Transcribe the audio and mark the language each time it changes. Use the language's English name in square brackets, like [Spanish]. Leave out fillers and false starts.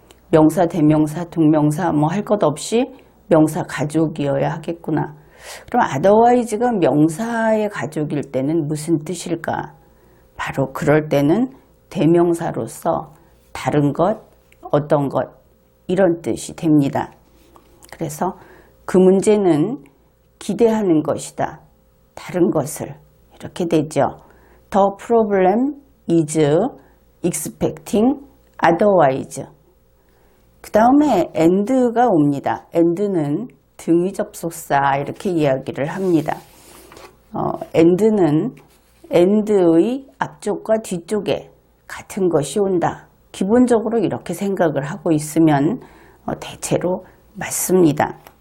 [Korean] 명사, 대명사, 동명사 뭐 할 것 없이 명사 가족이어야 하겠구나. 그럼 otherwise가 명사의 가족일 때는 무슨 뜻일까? 바로 그럴 때는 대명사로서 다른 것, 어떤 것 이런 뜻이 됩니다. 그래서 그 문제는 기대하는 것이다. 다른 것을 이렇게 되죠. [English] The problem is expecting otherwise. [Korean] 그 다음에 and가 옵니다. and는 등위 접속사 이렇게 이야기를 합니다. and는 and의 앞쪽과 뒤쪽에 같은 것이 온다. 기본적으로 이렇게 생각을 하고 있으면 대체로 맞습니다.